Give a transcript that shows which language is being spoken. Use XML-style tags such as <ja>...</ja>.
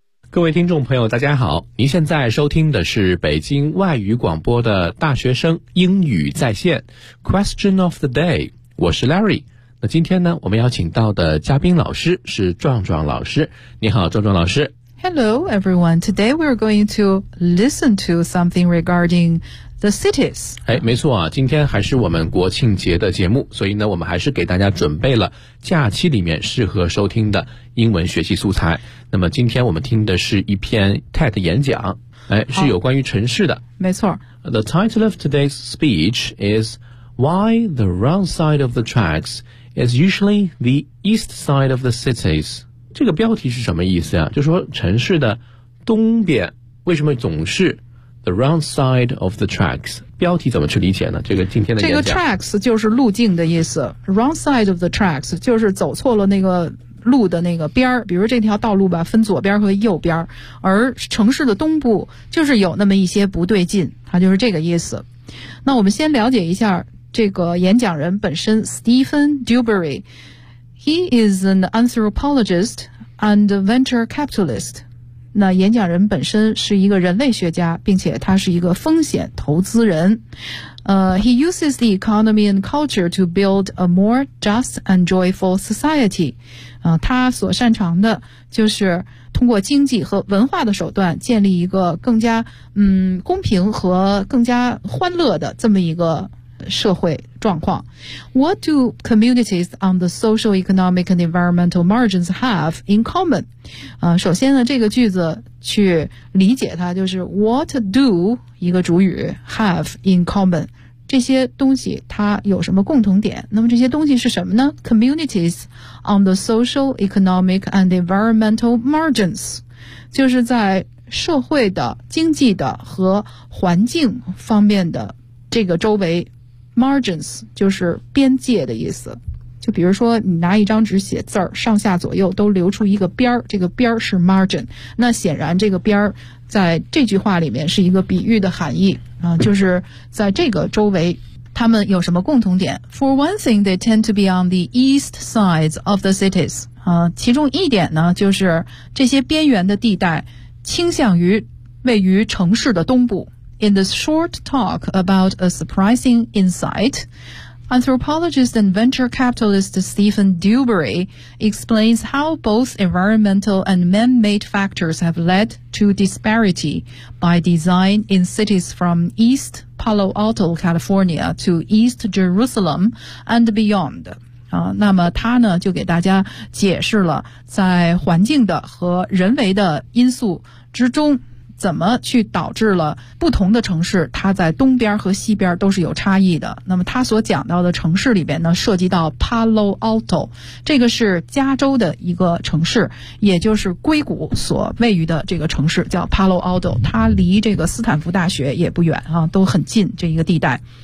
<zh>各位听众朋友大家好，您现在收听的是北京外语广播的大学生英语在线 Question of the day， 我是 Larry。那今天呢，我们邀请到的嘉宾老师是壮壮老师。你好壮壮老师。</zh> <en>Hello everyone. Today we're going to listen to something regarding the cities.</en> <zh>哎，没错啊，今天还是我们国庆节的节目，所以呢，我们还是给大家准备了假期里面适合收听的英文学习素材。那么今天我们听的是一篇 TED 演讲，哎，是有关于城市的。没错。</zh> <en>The title of today's speech is Why the Wrong Side of the Tracks is Usually the East Side of the Cities.</en> <zh>这个标题是什么意思啊？就说城市的东边为什么总是</zh> <en>The wrong side of the tracks，</en> <zh>标题怎么去理解呢？这个今天的演讲，这个 tracks 就是路径的意思， wrong side of the tracks 就是走错了那个路的那个边，比如这条道路吧，分左边和右边，而城市的东部就是有那么一些不对劲，它就是这个意思。那我们先了解一下这个演讲人本身 Stephen Dubery，</zh> <en>He is an anthropologist and venture capitalist。</en> <zh>那演讲人本身是一个人类学家，并且他是一个风险投资人。</zh> <en>He uses the economy and culture to build a more just and joyful society.</en> <zh>他所擅长的就是通过经济和文化的手段建立一个更加公平和更加欢乐的这么一个社会状况。</zh> <en>What do communities on the social, economic, and environmental margins have in common?</en> <zh>首先呢，这个句子去理解它，就是 What do 一个主语 have in common， 这些东西它有什么共同点？那么这些东西是什么呢？</zh> <en>Communities on the social, economic, and environmental margins，</en> <zh>就是在社会的、经济的和环境方面的这个周围。 Margins 就是边界的意思，就比如说你拿一张纸写字儿，上下左右都留出一个边儿，这个边儿是 margin。那显然这个边儿在这句话里面是一个比喻的含义啊，就是在这个周围他们有什么共同点。</zh> <en>For one thing, they tend to be on the east sides of the cities.</en> <zh>其中一点呢，就是这些边缘的地带倾向于位于城市的东部。</zh> <en>In this short talk about a surprising insight, anthropologist and venture capitalist Stephen Dubery explains how both environmental and man-made factors have led to disparity by design in cities from East Palo Alto, California to East Jerusalem and beyond.</en> <zh>那么他呢就给大家解释了在环境的和人为的因素之中怎么去导致了不同的城市它在东边和西边都是有差异的。那么他所讲到的城市里边呢，涉及到 Palo Alto， 这个是加州的一个城市，也就是硅谷所位于的这个城市叫 Palo Alto， 它离这个斯坦福大学也不远啊，都很近这一个地带。</zh>